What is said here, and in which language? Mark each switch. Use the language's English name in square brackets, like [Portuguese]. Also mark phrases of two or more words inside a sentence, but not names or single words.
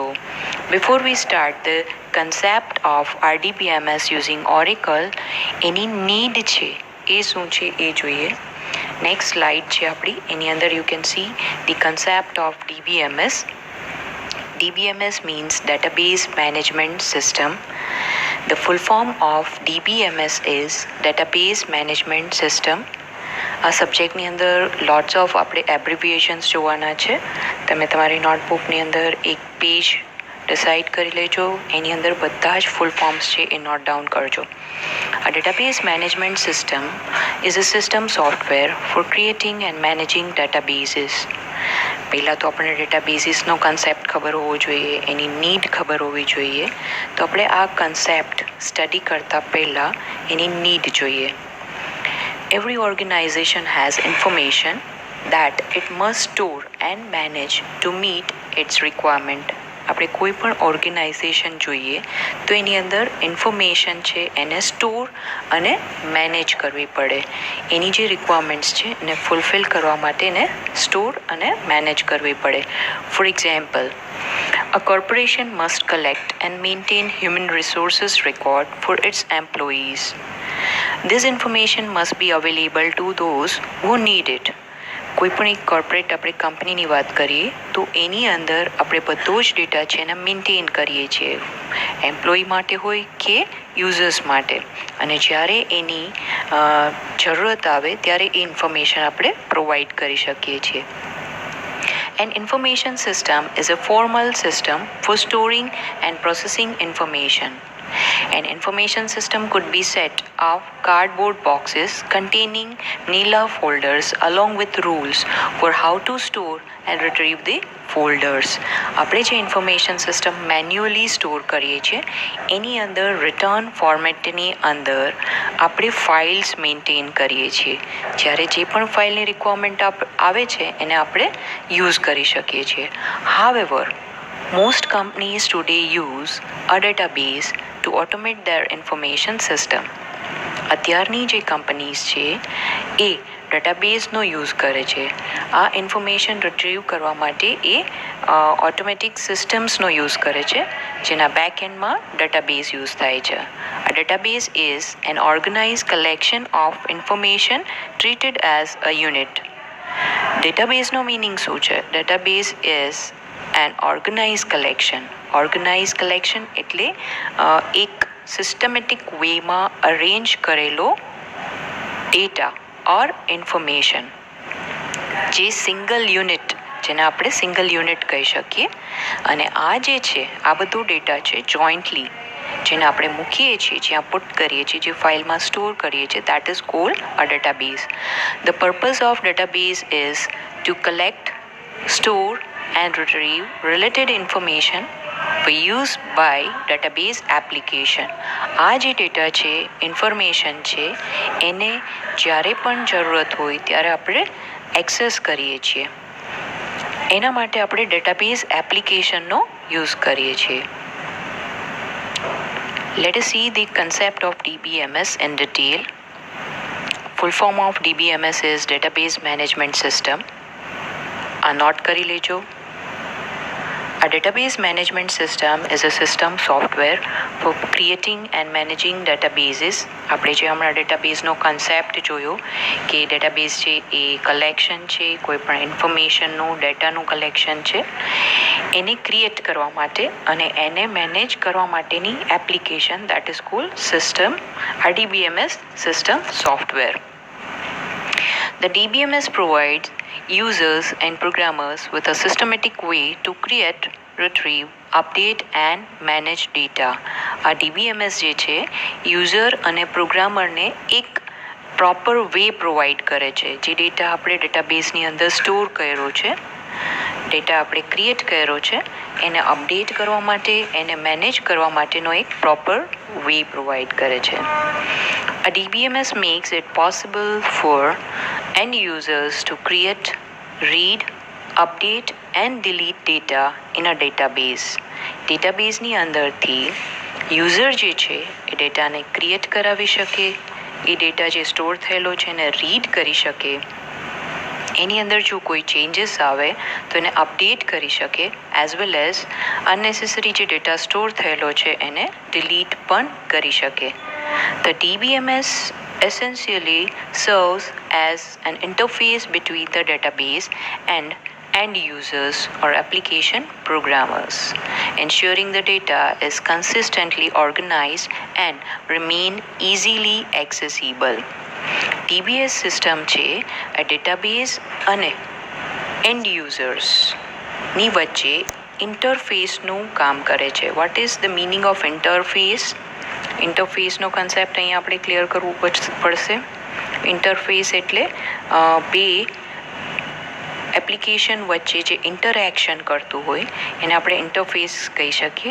[English] before we start the concept of RDBMS using Oracle, [Gujarati] એની નીડ છે એ શું છે એ જોઈએ. [English] next slide [Gujarati] છે આપણી, એની અંદર [English] you can see the concept of DBMS. DBMS means Database Management System. The full form of DBMS is Database Management System. [Gujarati] આ સબ્જેક્ટની અંદર [English] lots of [Gujarati] આપણે એબ્રિવિએશન્સ જોવાના છે. તમે તમારી નોટબુકની અંદર એક પેજ ડિસાઇડ કરી લેજો, એની અંદર બધા જ [English] full forms [Gujarati] છે એ [English] note down [Gujarati] કરજો. [English] A database management system is a system software for creating and managing databases. [Gujarati] પહેલાં તો આપણે ડેટાબેઝીસનો કન્સેપ્ટ ખબર હોવો જોઈએ, એની નીડ ખબર હોવી જોઈએ. તો આપણે આ કન્સેપ્ટ સ્ટડી કરતાં પહેલાં એની નીડ જોઈએ. [English] Every organization has information that it must store and manage to meet its requirement. [Gujarati] આપણે કોઈ પણ ઓર્ગેનાઇઝેશન જોઈએ તો એની અંદર ઇન્ફોર્મેશન છે એને સ્ટોર અને મેનેજ કરવી પડે. એની જે રિક્વાયરમેન્ટ્સ છે એને ફૂલફિલ કરવા માટે એને સ્ટોર અને મેનેજ કરવી પડે. [English] for example, a corporation must collect and maintain human resources record for its employees. This information must be available to those who need it. [Gujarati] કોઈ પણ એક કોર્પોરેટ આપણે કંપનીની વાત કરીએ તો એની અંદર આપણે બધો જ ડેટા છે એને મેન્ટેન કરીએ છીએ, એમ્પ્લોય માટે હોય કે યુઝર્સ માટે. અને જ્યારે એની જરૂરત આવે ત્યારે એ ઇન્ફોર્મેશન આપણે પ્રોવાઈડ કરી શકીએ છીએ. [English] An information system is a formal system for storing and processing information. An information system could be set of cardboard boxes containing manila folders along with rules for how to store and retrieve the folders. [Gujarati] આપણે જે ઇન્ફોર્મેશન સિસ્ટમ મેન્યુઅલી સ્ટોર કરીએ છીએ એની અંદર [English] written format [Gujarati] અંદર આપણે ફાઇલ્સ મેન્ટેન કરીએ છીએ. જ્યારે જે પણ ફાઇલની રિક્વાયરમેન્ટ આવે છે એને આપણે યુઝ કરી શકીએ છીએ. [English] However, most companies today use a database to automate their information system. [Gujarati] અત્યારની જે કંપનીઝ છે એ ડેટાબેઝનો યુઝ કરે છે. આ ઇન્ફોર્મેશન રિટ્રીવ કરવા માટે એ [English] automatic systems [Gujarati] યુઝ કરે છે જેના [English] back end [Gujarati] ડેટાબેઝ યુઝ થાય છે. [English] A database is an organized collection of information treated as a unit. [Gujarati] ડેટાબેઝનો મિનિંગ શું છે? [English] database is an organize collection. organize collection [Gujarati] એટલે એક [English] systematic way [Gujarati] અરેન્જ કરેલો [English] data or information, [Gujarati] જે [English] single unit, [Gujarati] જેને આપણે [English] single unit [Gujarati] કહી શકીએ. અને આ જે છે આ બધો ડેટા છે જોઈન્ટલી જેને આપણે મૂકીએ છીએ, જ્યાં પુટ કરીએ છીએ, જે ફાઇલમાં સ્ટોર કરીએ છીએ, [English] that is called a database. the purpose of database is to collect, store and retrieve related information for use by database application. [Gujarati] આ જે ડેટા છે, ઇન્ફોર્મેશન છે, એને જ્યારે પણ જરૂરત હોય ત્યારે આપણે એક્સેસ કરીએ છીએ. એના માટે આપણે [English] database application [Gujarati] યુઝ કરીએ છીએ. [English] Let us see the concept of DBMS in detail. Full form of DBMS is Database Management System. [Gujarati] આ નોટ કરી લેજો. [English] A database management system is a system software for creating and managing databases. [Gujarati] આપણે જે હમણાં ડેટાબેઝનો કન્સેપ્ટ જોયો કે ડેટાબેઝ છે એ કલેક્શન છે, કોઈ પણ ઇન્ફોર્મેશનનું ડેટાનું કલેક્શન છે, એને ક્રિએટ કરવા માટે અને એને મેનેજ કરવા માટેની એપ્લિકેશન, [English] that is called system, RDBMS system software. The DBMS provides users and programmers with a systematic way to create, retrieve, update and manage data. [Gujarati] આ DBMS જે છે યુઝર અને પ્રોગ્રામરને એક [English] proper way [Gujarati] પ્રોવાઈડ કરે છે. જે ડેટા આપણે ડેટાબેઝની અંદર સ્ટોર કર્યો છે, ડેટા આપણે ક્રિએટ કર્યો છે, એને અપડેટ કરવા માટે, એને મેનેજ કરવા માટેનો એક [English] proper way [Gujarati] પ્રોવાઈડ કરે છે. [English] A DBMS makes it possible for end users to create, read, update and delete data in a database. [Gujarati] ડેટાબેઝની અંદરથી યુઝર જે છે એ ડેટાને ક્રિએટ કરાવી શકે, એ ડેટા જે સ્ટોર થયેલો છે એને રીડ કરી શકે, એની અંદર જો કોઈ ચેન્જીસ આવે તો એને અપડેટ કરી શકે, [English] as well as unnecessary [Gujarati] જે ડેટા સ્ટોર થયેલો છે એને ડિલીટ પણ કરી શકે. [English] The DBMS essentially serves as an interface between the database and end users or application programmers, ensuring the data is consistently organized and remain easily accessible. [Gujarati] DBS સિસ્ટમ છે એ ડેટાબેઝ અને [English] end users [Gujarati] વચ્ચે ઇન્ટરફેસનું કામ કરે છે. [English] what is the meaning of interface? [Gujarati] ઇન્ટરફેસનો કન્સેપ્ટ અહીંયા આપણે ક્લિયર કરવું પડશે. ઇન્ટરફેસ એટલે બે એપ્લિકેશન વચ્ચે જે ઇન્ટરેક્શન કરતું હોય એને આપણે ઇન્ટરફેસ કહી શકીએ.